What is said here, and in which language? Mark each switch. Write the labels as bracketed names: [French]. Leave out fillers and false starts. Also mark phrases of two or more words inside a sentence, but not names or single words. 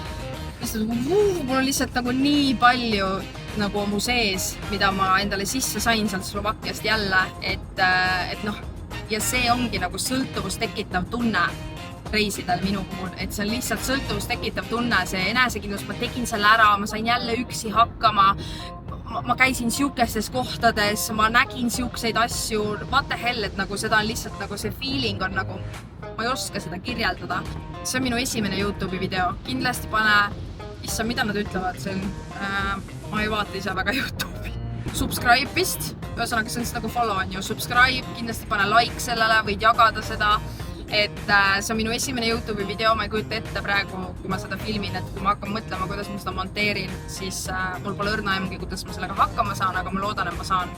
[Estonian] mul on lihtsalt nagu nii palju nagu mu sees, mida ma endale sisse sain sealt Slovakkiast jälle, et noh, ja see ongi nagu sõltuvust tekitav tunne reisidel minu puhul, et see on lihtsalt sõltuvust tekitav tunne, see enesekindlus, ma tegin selle ära, ma sain jälle üksi hakkama, ma käisin siukestes kohtades, ma nägin siukseid asju, [English] what the hell, [Estonian] et nagu seda on lihtsalt nagu see feeling on nagu, ma ei oska seda kirjeldada. See on minu esimene YouTube'i video, kindlasti pane, issa, mida nad ütlevad, see on, ma ei vaata ise väga YouTube'i. Subscribe vist, ühesõnaga see on siis nagu follow on ju, subscribe, kindlasti pane like sellele, võid jagada seda, et see on minu esimene YouTube'i video, ma ei kujuta ette praegu, kui ma seda filmin, et kui ma hakkan mõtlema, kuidas ma seda monteerin, siis mul pole õrna aimugi, kuidas ma sellega hakkama saan, aga ma loodan, et ma saan.